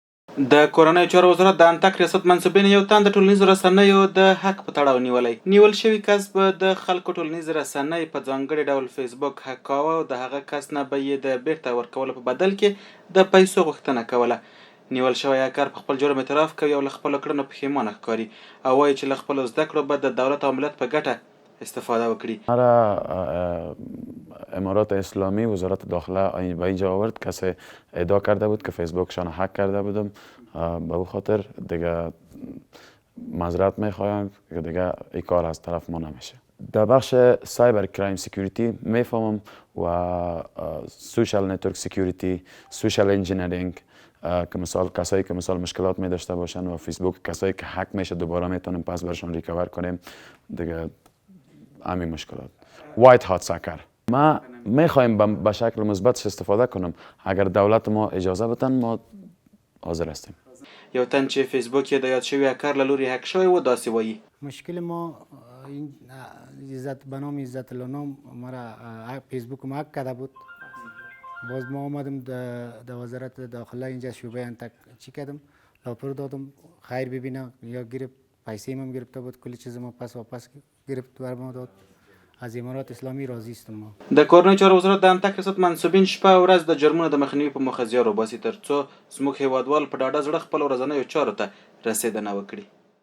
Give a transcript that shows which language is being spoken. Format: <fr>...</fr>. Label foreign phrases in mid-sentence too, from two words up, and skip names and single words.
<ps>د کورنیو چارو وزارت د انتک ریاست منصوبین یو تن د ټولنیزو رسنیو د حق په تړاو نیول شوي کس به د خلکو ټولنیزې رسنۍ په ځانګړي ډول فیسبوک حق کاوه او د هغه کس نه به یې د بیرته ورکولو په بدل کې د پیسو غوښتنه کوله. نیول شوی هکر په خپل جرم اعتراف کوي او له خپلو کړنو پښیمانه ښکاري او وایي چې له خپلو زده کړو به د دولت او ملت په ګټه استفاده وکړي.</ps> <fa>امارات اسلامی وزارت داخله به اینجا آورد، کسی ادعا کرده بود که فیسبوکشان هک کرده بودم، به او خاطر دیگه معذرت میخوایم که دیگه این کار از طرف ما نمیشه. در بخش</fa> <en>cyber crime security</en> <fa>میفهمم و</fa> <en>social network security, social engineering</en> <fa>که مثال کسایی که مثال مشکلات می داشته باشن و فیسبوک کسایی که هک میشه دوباره میتونیم پس برشون ریکاور کنیم دیگه. همین مشکلات</fa> <en>white hat hacker</en> <fa>ما میخوایم به شکل مثبت استفاده کنم. اگر دولت ما اجازه بدن ما حاضر هستیم. یو تن چې فیسبوک یې د یاد شوي هکر له لوري هک شوی و داسې وایي: مشکل ما این عزت به نام عزت الانام مرا فیسبوک ما هک کرده بود. باز ما آمدم در وزارت داخله اینجا شعبه انتک چی کردم، راپور دادم خیر ببینم یا گرفت پیسه هم گرفته بود، کلی چیز ما پس واپس گرفت ور ما داد. از امارات اسلامی راضی استم. ما</fa> <ps>د کورنیو چارو وزارت د انتک ریاست منصوبین شپه او ورځ د جرمونو د مخنیوي په موخه زیار وباسي تر څو زموږ هیوادوال په ډاډه زړه خپلو ورځنیو چارو ته رسېدنه وکړي.</ps>